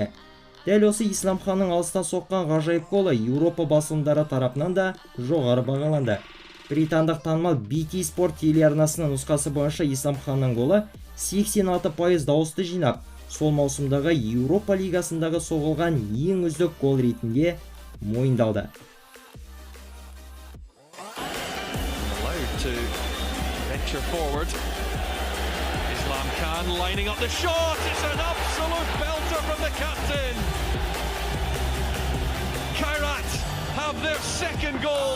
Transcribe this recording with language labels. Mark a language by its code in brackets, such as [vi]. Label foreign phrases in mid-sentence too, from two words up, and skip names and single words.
[kk] Дәл осы Исламханның алыстан соққан ғажайып голы Еуропа басылымдары тарапынан да жоғары бағаланды. Британдық танымал BT Sport телеарнасының нұсқасы бойынша Исламханның голы 86% дауысты жинап, сол маусымдағы Еуропа лигасындағы соғылған ең үздік гол ретінде мойындалды. [en] To venture forward. Islam Khan lining up the shot. It's an absolute belter from the captain. Kairat have their second goal.